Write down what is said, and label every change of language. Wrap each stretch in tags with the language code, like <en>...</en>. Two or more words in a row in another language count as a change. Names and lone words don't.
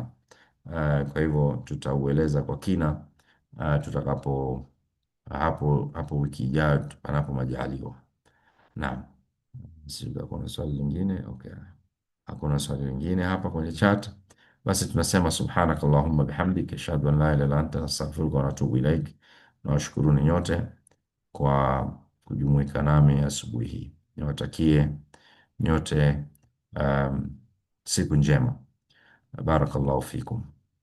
<sw>Kwa hivyo tutaueleza kwa kina tutakapo hapo wiki ijayo panapo majaliwa. Naam. Sijui kuna swali lingine. Okay. Hakuna swali lingine hapa kwenye chat. Basi tunasema</sw> <ar>سبحانك اللهم وبحمدك أشهد أن لا إله إلا أنت أستغفرك وأتوب إليك.</ar> <sw>Nawashukuruni nyote kwa kujumuika nami asubuhi hii. Niwatakie nyote siku njema.</sw> <ar>بارك الله فيكم.</ar>